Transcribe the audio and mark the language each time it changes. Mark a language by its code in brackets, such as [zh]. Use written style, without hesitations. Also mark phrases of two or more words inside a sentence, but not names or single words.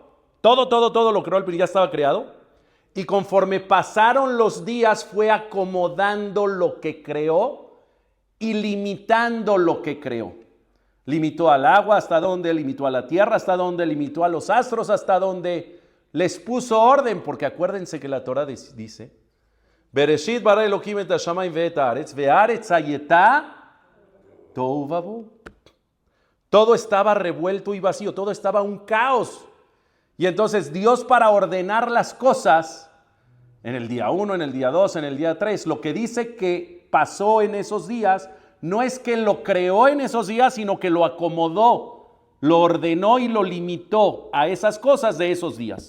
[es] Todo lo creó al principio, ya estaba creado. Y conforme pasaron los días fue acomodando lo que creó y limitando lo que creó. Limitó al agua hasta dónde, limitó a la tierra hasta dónde, limitó a los astros hasta dónde, les puso orden, porque acuérdense que la Torah dice, [he] בראשית ברא אלוהים את השמים ואת הארץ והארץ הייתה תוהו ובוהו. [es] Todo estaba revuelto y vacío, todo estaba un caos. Y entonces Dios, para ordenar las cosas, en el día 1, en el día 2, en el día 3, lo que dice que pasó en esos días, no es que lo creó en esos días, sino que lo acomodó, lo ordenó y lo limitó a esas cosas de esos días.